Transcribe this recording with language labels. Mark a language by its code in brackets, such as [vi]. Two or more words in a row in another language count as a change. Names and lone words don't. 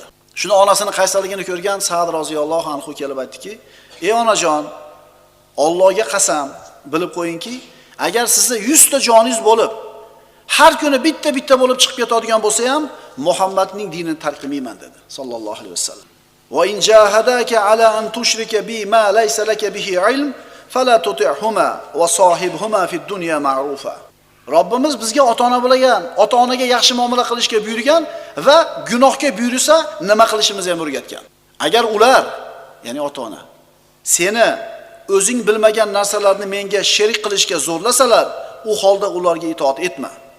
[uz] Shuni onasini qaysarligini ko'rgan Sa'd [ar] رضي الله عنه [uz] kelib aytdiki: "Ey onajon, Allohga qasam, bilib qo'yingki, agar sizda 100 ta joningiz bo'lib, har kuni bitta bo'lib chiqib ketadigan bo'lsa ham, Muhammadning dinini tark qilmayman" dedi, [ar] صلى الله عليه وسلم. "وإن جاهداك على أن تشرك بي ما ليس لك به علم فلا تطعهما وصاحبهما في الدنيا معروفا." [uz] Robbimiz bizga ota-ona bilan, ota-onaga yaxshi muomala qilishga buyurgan va gunohga buyursa nima qilishimizni ham o'rgatgan. Agar ular, ya'ni ota-ona, seni o'zing bilmagan narsalarni menga sherik qilishga zo'rlasalar, u holda ularga itoat etma.